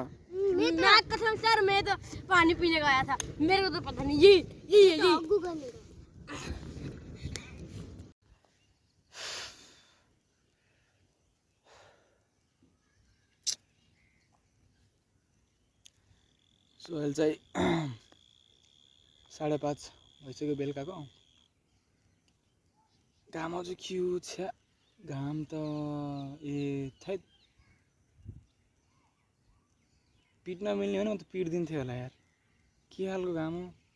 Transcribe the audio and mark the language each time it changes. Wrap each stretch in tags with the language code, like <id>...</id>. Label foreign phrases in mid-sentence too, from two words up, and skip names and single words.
<hi>मैं कसम सर, मैं तो पानी पीने गया था, मेरे को तो पता नहीं। ये</hi> <ne>सोहेल चाहिँ 5:30 भइसक्यो बेलुकाको। घाम अझ क्यु छ, घाम त थैट पिट्न मिल्ने हो भने म त पिट्दिन्थेँ होला यार, के खालको घाम हो।</ne>